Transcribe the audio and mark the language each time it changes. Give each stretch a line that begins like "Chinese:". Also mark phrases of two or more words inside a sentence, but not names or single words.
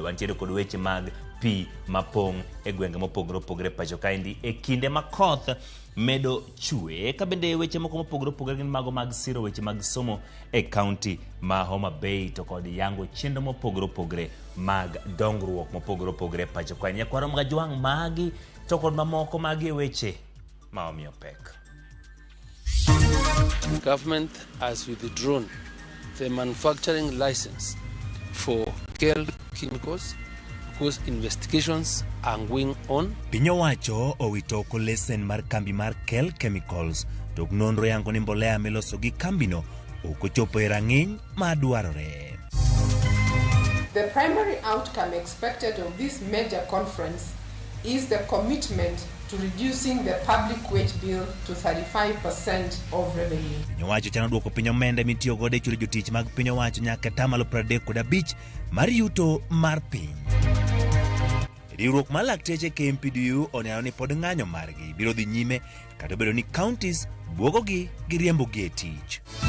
Luo (Kenya and Tanzania): Wantiere kod weche mag pi mapong' e gwenge mopogore opogore pacho kaendi e kinde ma koth medo chue. Ka bende weche moko mopogore opogore gin mago mag siro weche mag somo e kaunti ma Homa Bay to kod yango chenro mopogore opogore mag dongruok mopogore opogore pacho kaendi. Nyakwaro mga jwang' magi to kod mamoko magi weche ma omiyo pek.
English: Government has withdrawn the manufacturing license for KEL Chemicals because investigations are going on.
Luo (Kenya and Tanzania): Piny owacho owito oko lesen mar kambi mar KEL Chemicals to nonro yango ni mbolea miloso gi kambino ok ochopo e rang'iny madwarore.
English: The primary outcome expected of this major conference is the commitment to reducing the public wage bill to 35% of revenue.
Luo (Kenya and Tanzania): Piny owacho chano duoko piny omenda mitiyo godo e chulo jotich mag piny owacho nyaka tamalo 35 mar yuto mar piny. Riwruok mar lakteche KMPDU oneno ni pod ng'anyo margi biro dhi nyime kata bedo ni counties buogogi gi riembogi e tich.